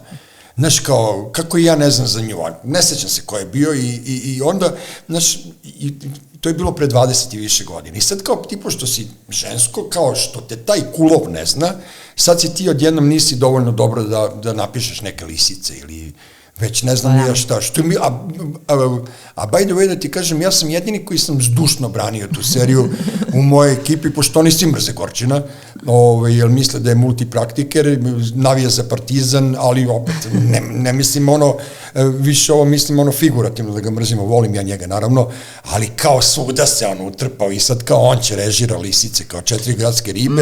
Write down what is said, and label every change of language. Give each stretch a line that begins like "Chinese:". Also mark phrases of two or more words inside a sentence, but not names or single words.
Serbian: Znaš, kao, kako ja ne znam za nju, ne sećam se ko je bio i onda, znaš, to je bilo pre 20 i više godina. I sad kao ti, pošto si žensko, kao što te taj kulov ne zna, sad si ti odjednom nisi dovoljno dobro da napišeš neke Lisice ili već ne znam ja šta. A
English: by the way
Serbian: da ti kažem, ja sam jedini koji sam zdušno branio tu seriju u mojoj ekipi, pošto oni svi mrze Gorčina, jer misle da je multipraktiker, navija za Partizan, ali opet ne mislim više mislim figurativno da ga mrzimo, volim ja njega naravno, ali kao svuda se utrpao i sad kao on će režira Lisice, kao 4 gradske ribe.